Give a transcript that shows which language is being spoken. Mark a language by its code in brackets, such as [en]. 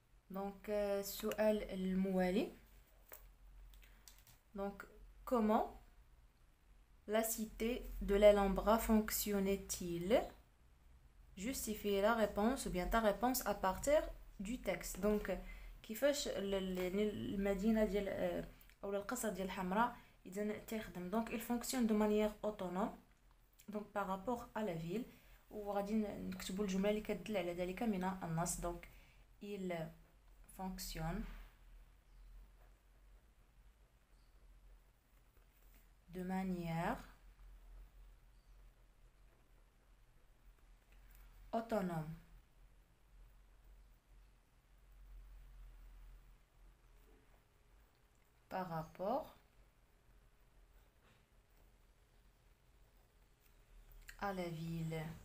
[ar] donc السؤال الموالي. [fr] donc comment la cité de l'Alhambra fonctionnait-il? Justifie la réponse ou bien ta réponse à partir du texte. [ar] donc كيفاش المدينة ديال أو القصر ديال الحمراء إذا تخدم. [fr] donc il fonctionne de manière autonome donc par rapport à la ville. [ar] وغادي نكتبوا الجملة اللي كتدل على ذلك من النص. [fr] donc il fonctionne de manière autonome par rapport à la ville.